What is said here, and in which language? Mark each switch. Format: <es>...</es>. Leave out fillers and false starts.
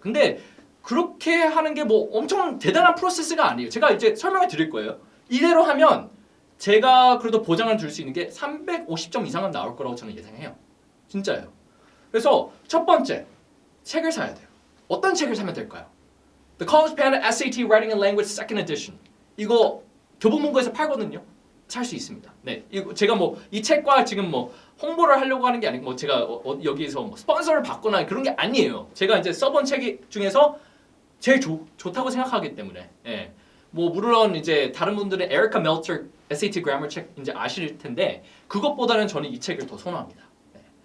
<ko>근데 그렇게 하는 게 뭐 엄청 대단한 프로세스가 아니에요. 제가 이제 설명을 드릴 거예요. 이대로 하면 제가 그래도 보장을 줄 수 있는 게 350점 이상은 나올 거라고 저는 예상해요. 진짜예요. 그래서 첫 번째, 책을 사야 돼요. 어떤 책을 사면 될까요?</ko> <en>The College Panda SAT Writing and Language Second Edition.</en> <ko>이거 교보문고에서 팔거든요. 살 수 있습니다. 네, 이거 제가 뭐 이 책과 지금 뭐 홍보를 하려고 하는 게 아니고 뭐 제가 여기서 뭐 스폰서를 받거나 그런 게 아니에요. 제가 이제 써본 책 중에서 제일 좋다고 생각하기 때문에. 예. 뭐 물론 이제 다른 분들은 에리카 멜처 SAT 그래머 책 이제 아실 텐데 그것보다는 저는 이 책을 더 선호합니다. 네.</ko>